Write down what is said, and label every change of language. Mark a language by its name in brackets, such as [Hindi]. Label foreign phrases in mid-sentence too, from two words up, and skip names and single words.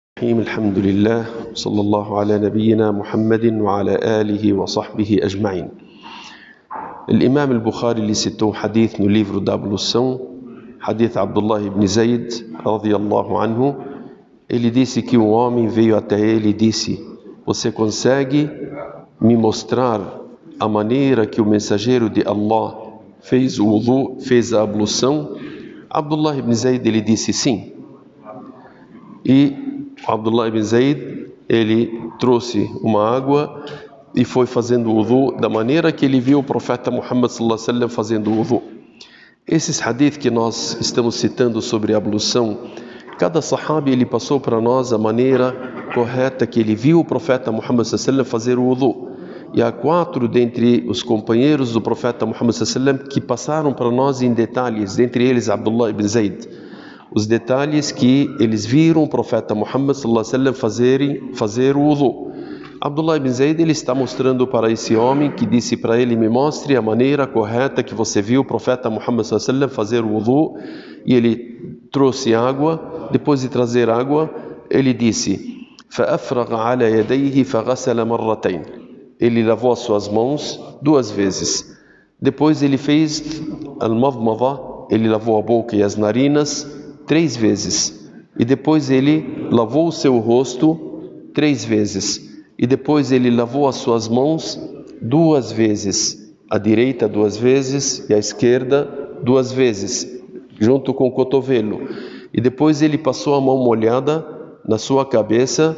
[Arabic] الحمد لله صلى الله على نبينا محمد وعلى آله وصحبه أجمعين. [Portuguese] الإمام البخاري ele citou um hadith no livro da ablução, hadith Abdullah ibn Zayd [Arabic] radiyallahu anhu. [Portuguese] Ele disse que um homem veio até ele e disse: você consegue me mostrar a maneira que o mensageiro de Allah fez o wudu, fez a ablução? Abdullah ibn Zayd ele disse sim. E Abdullah ibn Zayd, ele trouxe uma água e foi fazendo o wudu da maneira que ele viu o profeta Muhammad [Arabic] sallallahu alaihi wasallam [Portuguese] fazendo o wudu. Esses hadith que nós estamos citando sobre a ablução, cada sahabi ele passou para nós a maneira correta que ele viu o profeta Muhammad [Arabic] sallallahu alaihi wasallam [Portuguese] fazer o wudu. E há 4 dentre os companheiros do profeta Muhammad [Arabic] sallallahu alaihi wasallam [Portuguese] que passaram para nós em detalhes, dentre eles Abdullah ibn Zayd. Os detalhes que eles viram o profeta Muhammad [Arabic] sallallahu alaihi wasallam [Portuguese] fazer o wudu. Abdullah ibn Zayd ele está mostrando para esse homem que disse para ele: me mostre a maneira correta que você viu o profeta Muhammad [Arabic] sallallahu alaihi wasallam [Portuguese] fazer o wudu. E ele trouxe água. Depois de trazer água, ele disse: [Arabic] فأفرغ على يديه فغسل مرتين. [Portuguese] Ele lavou as suas mãos 2 vezes. Depois ele fez al-madmada, ele lavou a boca e as narinas 3 vezes, e depois ele lavou o seu rosto 3 vezes, e depois ele lavou as suas mãos 2 vezes, a direita 2 vezes e a esquerda 2 vezes, junto com o cotovelo, e depois ele passou a mão molhada na sua cabeça.